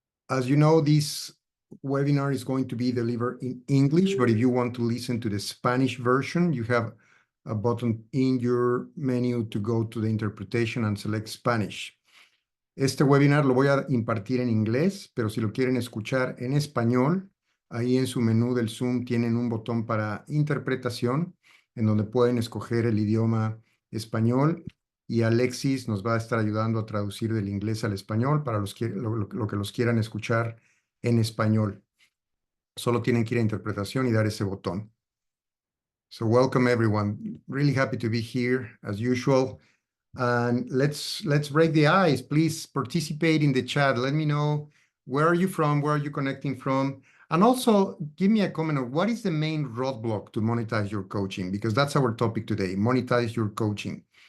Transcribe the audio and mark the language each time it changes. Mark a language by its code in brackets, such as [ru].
[en] As you know, this webinar is going to be delivered in English, but if you want to listen to the Spanish version, you have a button in your menu to go to the interpretation and select Spanish. [es] Este webinar lo voy a impartir en inglés, pero si lo quieren escuchar en español, ahí en su menú del Zoom tienen un botón para interpretación, en donde pueden escoger el idioma español, y Alexis nos va a estar ayudando a traducir del inglés al español para lo que los quieran escuchar en español. Solo tienen que ir a interpretación y dar ese botón. [en] So welcome everyone. Really happy to be here as usual. And let's break the ice. Please participate in the chat. Let me know, where are you from? Where are you connecting from? And also give me a comment on what is the main roadblock to monetize your coaching, because that's our topic today, monetize your coaching.